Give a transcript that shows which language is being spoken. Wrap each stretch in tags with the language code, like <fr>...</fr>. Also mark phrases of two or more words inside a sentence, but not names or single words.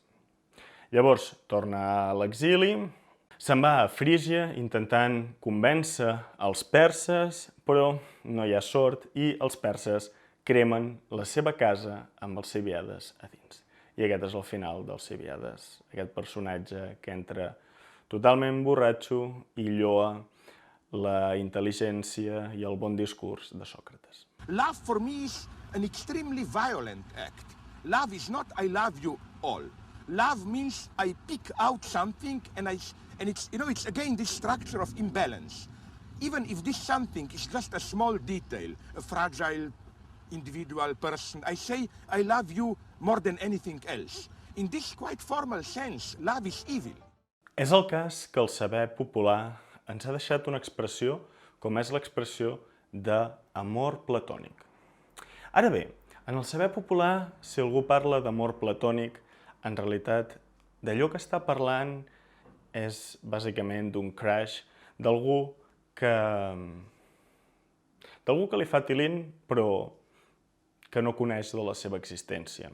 <ca>Llavors, torna a l'exili, se'n va a Frígia intentant convèncer els perses, però no hi ha sort i els perses cremen la seva casa amb Alcibíades a dins. I aquest és el final d'Alcibíades, aquest personatge que entra totalment borratxo i lloa la intel·ligència i el bon discurs de Sòcrates.</ca> <en>Love for me is an extremely violent act. Love is not I love you all. Love means I pick out something and it's again this structure of imbalance. Even if this something is just a small detail, a fragile individual person, I say I love you more than anything else. In this quite formal sense, love is evil.</en> <ca>És el cas que el saber popular ens ha deixat una expressió com és l'expressió d'amor platònic. Ara bé, en el saber popular, si algú parla d'amor platònic, en realitat d'allò que està parlant és bàsicament d'un crush, d'algú que li fa tilín però que no coneix de la seva existència.</ca>